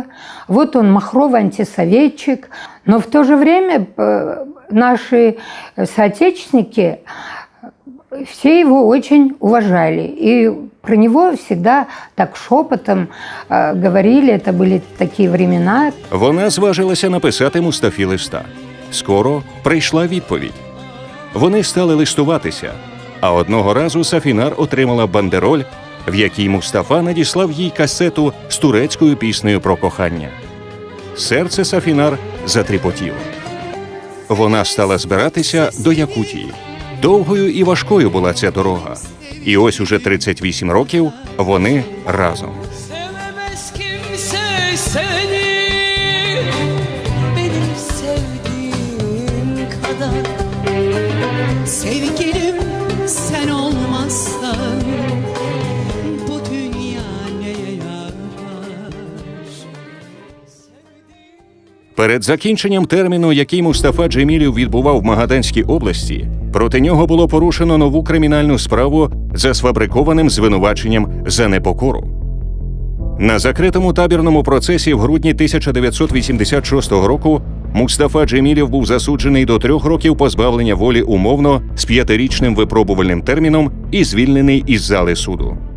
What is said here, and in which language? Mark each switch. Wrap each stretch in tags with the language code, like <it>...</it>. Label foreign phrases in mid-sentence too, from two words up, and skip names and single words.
<ru>Вот он махровый антисоветчик. Но в то же время наши соотечественники все его очень уважали. И про него всегда так шепотом говорили, это были такие времена.</ru> <uk>Вона зважилася написати Мустафі листа. Скоро прийшла відповідь. Вони стали листуватися, а одного разу Сафінар отримала бандероль, в якій Мустафа надіслав їй касету з турецькою піснею про кохання. Серце Сафінар затріпотіло. Вона стала збиратися до Якутії. Довгою і важкою була ця дорога. І ось уже 38 років вони разом.</uk> <tr>Sevemez kimse seni benim sevdiğim kadar. Sevgilim sen olmazsan bu dünya neye yarar?</tr> <uk>Перед закінченням терміну, який Мустафа Джемілів відбував в Магаданській області, проти нього було порушено нову кримінальну справу за сфабрикованим звинуваченням за непокору. На закритому табірному процесі в грудні 1986 року Мустафа Джемілів був засуджений до 3 років позбавлення волі умовно з 5-річним випробувальним терміном і звільнений із зали суду.</uk>